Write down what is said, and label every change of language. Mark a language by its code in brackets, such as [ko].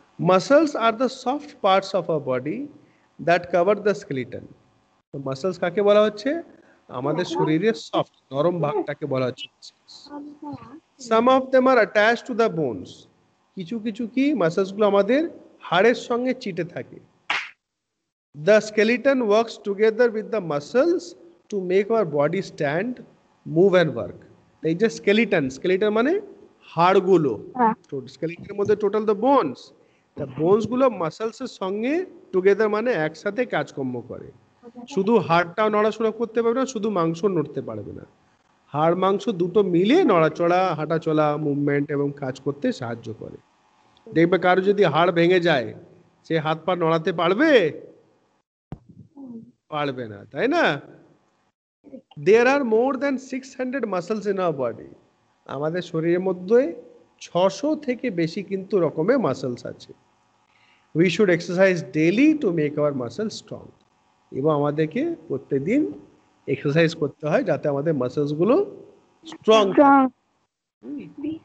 [en] Muscles are the soft parts of our body that cover the skeleton. [bn] তো muscles কাকে বলা হচ্ছে? আমাদের শরীরের সফট নরম ভাগটাকে বলা হচ্ছে। [en] Some of them are attached to the bones. [bn] কিছু কিছু কি মাসলস গুলো আমাদের হাড়ের সঙ্গে চিটে থাকে। [en] The skeleton works together with the muscles to make our body stand, move and work. [bn] এই যে skeleton মানে হাড়গুলো, স্কেলিটনের মধ্যে টোটাল দ্য বোনস, তা বোনস গুলো মাসলস এর সঙ্গে টুগেদার মানে একসাথে কাজকর্ম করে। শুধু হাড়টাও নড়াচড়া করতে পারবে না, শুধু মাংস নড়তে পারবে না, হাড় মাংস দুটো মিলে নড়াচড়া, হাঁটাচলা, মুভমেন্ট এবং কাজ করতে সাহায্য করে। দেখবে কারো যদি হাড় ভেঙে যায়, সে হাত পা নড়াতে পারবে? পারবে না, তাই না? [en] There are more than 600 muscles in our body. [bn] আমাদের শরীরের মধ্যে 600 থেকে বেশি কিন্তু রকমের মাসলস আছে। [en] We should exercise daily to make our muscles strong. [bn] এবং আমাদেরকে প্রত্যেকদিন এক্সারসাইজ করতে হয় যাতে আমাদের মাসলস গুলো স্ট্রং থাকে।